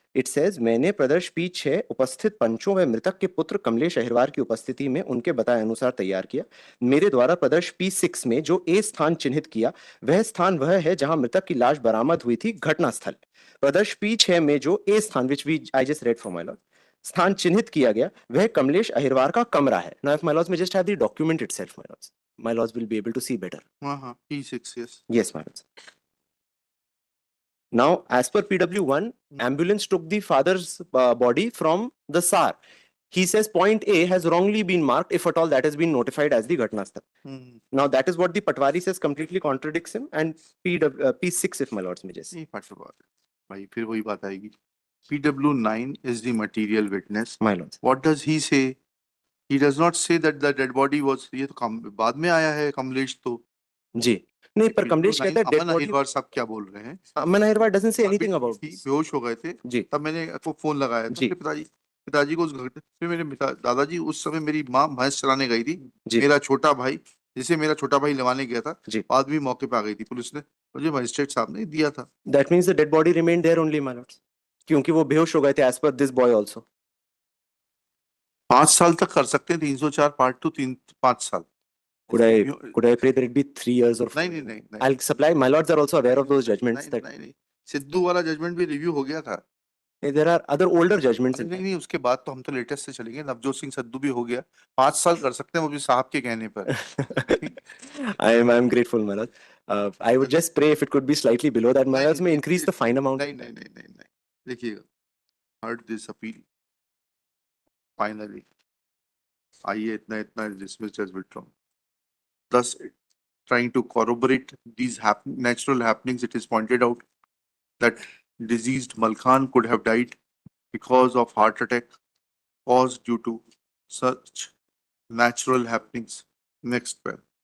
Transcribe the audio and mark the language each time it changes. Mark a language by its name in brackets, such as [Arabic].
[English] It says, [Hindi] मैंने प्रदर्श P6 उपस्थित पंचों व मृतक के पुत्र कमलेश अहिरवार की उपस्थिति में उनके बताए अनुसार तैयार किया. मेरे द्वारा प्रदर्श P6 में जो ए स्थान चिन्हित किया, वह स्थान वह है जहां मृतक की लाश बरामद हुई थी घटना स्थल. प्रदर्श P6 में जो ए स्थान, [English] which I just read for my lord, [Hindi] स्थान चिन्हित किया गया, वह कमलेश अहिरवार का कमरा है. [English] Now if my lords may just have the document itself, my lords will be able to see better. [Hindi] हाँ, P6, [English] yes. Yes, my lords. Now, as per PW1, ambulance took the father's body from the SAR. He says point A has wrongly been marked, if at all that has been notified as the Ghatnasthal. Now, that is what the Patwari says completely contradicts him, and P6, if my lords may just. [Hindi] नहीं पटवारी भाई, फिर वही बात आएगी. [English] PW9 is the material witness. My lords. What does he say? He does not say that the dead body was. [Hindi] ये तो बाद में आया है कमलेश तो. जी नहीं, पर कमलेश कहता है डेड अमन बॉडी. अहिरवार साहब क्या बोल रहे हैं? [English] Aman Ahirwar doesn't say anything about this. [Hindi] बेहोश हो गए थे जी. तब मैंने आपको फोन लगाया तो जी. पिताजी को उस घर, फिर मेरे दादाजी उस समय मेरी माँ भैंस चलाने गई थी. जी. मेरा छोटा भाई, जिसे मेरा छोटा भाई लेवाने गया था, जी. बाद भी मौके पे आ गई थी पुलिस ने, मुझे मजिस्ट्रेट साहब ने दिया था. [English] That means the dead body remained there only, my lords, [Hindi] क्योंकि वो बेहोश हो गए थे [English] as per this boy also. [Hindi] 5 साल तक कर सकते हैं 304 पार्ट 2 5 साल. [English] Could I pray that it be 3 years or 4? [Hindi] नहीं. [English] I'll supply. My lords are also aware of those judgments. [Hindi] नहीं. सिद्धू वाला जजमेंट भी रिव्यू हो गया था. [English] There are other older judgments. [Hindi] नहीं, उसके बाद तो हम तो लेटेस्ट से चलेंगे. नवजोत सिंह सिद्धू भी हो गया. 5 साल कर सकते हैं वो भी साहब के कहने पर. [English] I'm grateful, my lord. I would just pray if it could be slightly below that. My lords may increase the fine amount. [Hindi] नहीं. देखिएगा, [English] heard this appeal. Finally, [Hindi] आइए इतना [English] dismissed as withdrawn. Thus, trying to corroborate these natural happenings, it is pointed out that deceased Malkhan could have died because of heart attack caused due to such natural happenings. Next one.